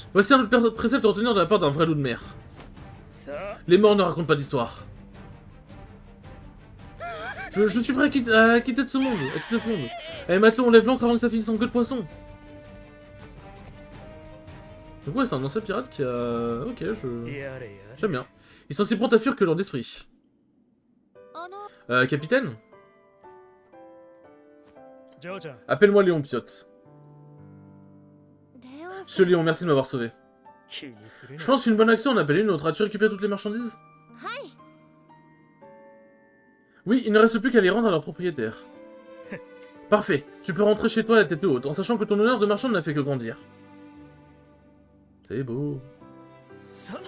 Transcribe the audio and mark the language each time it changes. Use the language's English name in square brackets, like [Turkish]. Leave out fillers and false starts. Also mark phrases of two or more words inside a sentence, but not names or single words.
[French] Voici un autre précepte à retenir de la part d'un vrai loup de mer. [Japanese] さあ [French] Les morts ne racontent pas d'histoire. Je suis prêt à quitter ce monde. Allez, matelot, on lève l'ancre avant que ça finisse en queue de poisson. Donc ouais, c'est un ancien pirate qui a... Ok, [Japanese] やれやれ [French] j'aime bien. Ils sont si prompts à fuir que lents d'esprit. [Japanese] あの [French] Capitaine, [Japanese] ジョーちゃん [French] appelle-moi Léon Piotte. [Japanese] レオンさん [French] Monsieur Léon, merci de m'avoir sauvé. [Japanese] 気にする [French] Je pense qu'une bonne action en appelle une autre. As-tu récupéré toutes les marchandises? [Japanese] はい [French] Oui, il ne reste plus qu'à les rendre à leur propriétaire. Parfait, tu peux rentrer chez toi la tête haute, en sachant que ton honneur de marchand n'a fait que grandir. C'est beau. [Japanese] さあ